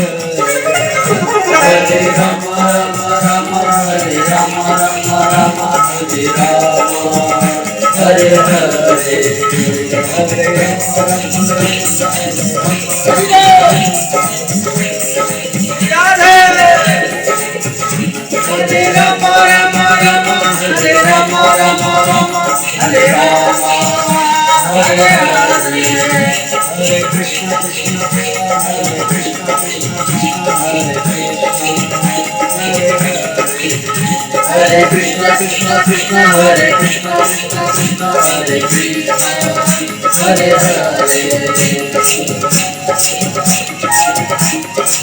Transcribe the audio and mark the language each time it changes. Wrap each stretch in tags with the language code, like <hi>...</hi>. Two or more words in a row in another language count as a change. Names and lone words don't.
<sa>હરે રામ રામ રામ હરે રામ રામ રામ હરે રામ હરે હરે હરે રામ રામ રામ હરે રામ રામ રામ હરે રામ હરે હરે Hare Krishna Krishna Krishna Hare Krishna Krishna Krishna Hare Hare Krishna Krishna Krishna Hare Krishna Krishna Krishna Hare Krishna Hare Hare</sa>